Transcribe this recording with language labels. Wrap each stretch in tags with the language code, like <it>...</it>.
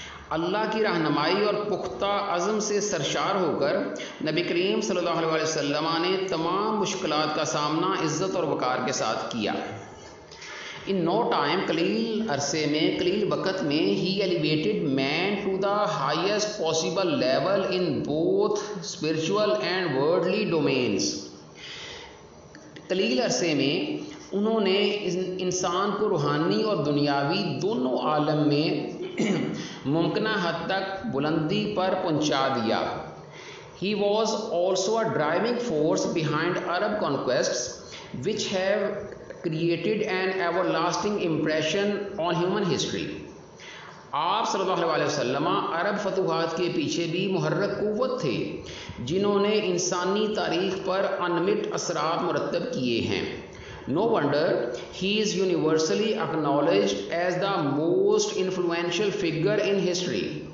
<ur>اللہ کی رہنمائی اور پختہ عزم سے سرشار ہو کر نبی کریم صلی اللہ علیہ وسلم نے تمام مشکلات کا سامنا عزت اور وقار کے ساتھ کیا۔</ur> <en>in no time,</en> <ur>قلیل عرصے میں، قلیل وقت میں،</ur> <en>ہی elevated man to the highest possible level in both spiritual and worldly domains,</en> <ur>قلیل عرصے میں انہوں نے انسان کو روحانی اور دنیاوی دونوں عالم میں ممکنہ حد تک بلندی پر پہنچا دیا۔</ur> <en>He was also a driving force behind Arab conquests, which have created an everlasting impression on human history.</en> <ur>آپ صلی اللہ علیہ وسلم عرب فتوحات کے پیچھے بھی محرک قوت تھے جنہوں نے انسانی تاریخ پر انمٹ اثرات مرتب کیے ہیں.</ur> <en>No wonder he is universally acknowledged as the most influential figure in history.</en>